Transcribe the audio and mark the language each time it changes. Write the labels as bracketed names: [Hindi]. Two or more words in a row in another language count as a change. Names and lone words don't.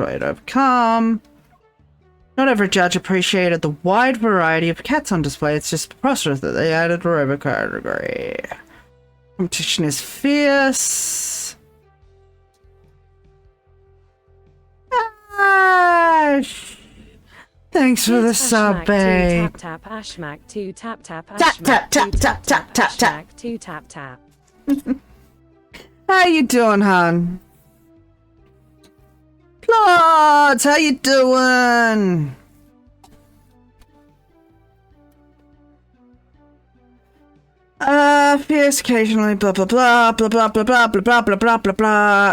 [English] I'm just overwhelmed, overjoyed, overcome. Not every judge appreciated the wide variety of cats on display. It's just preposterous that they added a robot category. Competition is fierce. Ash! Thanks for the sub, babe. Tap tap Ashmack 2 tap tap Tap tap tap tap tap tap tap. 2 tap tap. How you doing, hon? Plots, how you doing? Fierce occasionally, blah blah blah blah blah blah blah blah blah blah blah blah blah.